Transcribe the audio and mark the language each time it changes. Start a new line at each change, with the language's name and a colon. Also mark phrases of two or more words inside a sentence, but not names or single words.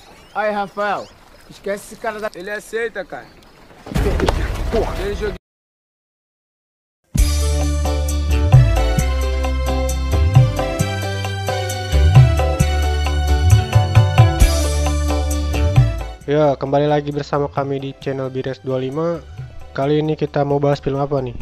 Portuguese: Aí, Rafael, esquece esse cara da... Ele aceita, cara. Porra. Ele joga...
Indonesian: Ya, kembali lagi bersama kami di channel Bires25. Kali ini kita mau bahas film apa nih?